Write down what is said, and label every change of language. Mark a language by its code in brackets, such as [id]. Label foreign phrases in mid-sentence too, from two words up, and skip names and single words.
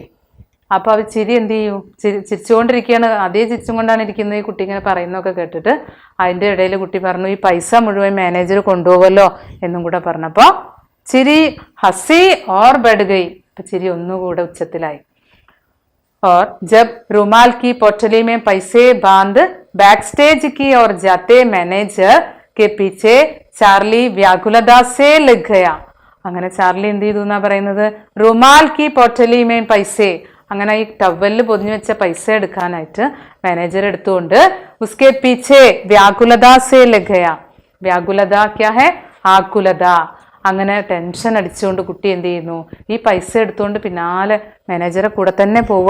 [ml] അപ്പൊ അവർ ചിരി എന്ത് ചെയ്യും, ചിരിച്ചുകൊണ്ടിരിക്കുകയാണ്. അതേ ചിരിച്ചും കൊണ്ടാണ് ഇരിക്കുന്നത്. ഈ കുട്ടി ഇങ്ങനെ പറയുന്നതൊക്കെ കേട്ടിട്ട് അതിൻ്റെ ഇടയിൽ കുട്ടി പറഞ്ഞു, ഈ പൈസ മുഴുവൻ മാനേജർ കൊണ്ടുപോകുമല്ലോ എന്നും കൂടെ പറഞ്ഞപ്പോൾ ചിരി [hi] हँसी और बढ़ गई. [ml] അപ്പൊ ചിരി ഒന്നുകൂടെ ഉച്ചത്തിലായി. [hi] और जब रुमाल की पोटली में पैसे बांध बैक स्टेज की ओर जाते मैनेजर के पीछे चार्ली व्याकुलता से लग गया. [ml] അങ്ങനെ ചാർലി എന്ത് ചെയ്തു എന്നാ പറയുന്നത്, [hi] रुमाल की पोटली में पैसे, [ml] അങ്ങനെ ഈ ടവലിൽ പൊതിഞ്ഞു വെച്ച പൈസ എടുക്കാനായിട്ട് മാനേജർ എടുത്തുകൊണ്ട് [hi] उसके पीछे व्याकुलता से लग गया. [ml] വ്യാകുലത [hi] क्या है, [ml] ആകുലത. അങ്ങനെ ടെൻഷൻ അടിച്ചുകൊണ്ട് കുട്ടി എന്ത് ചെയ്യുന്നു, ഈ പൈസ എടുത്തുകൊണ്ട് പിന്നാലെ മാനേജറെ കൂടെ തന്നെ പോവുക.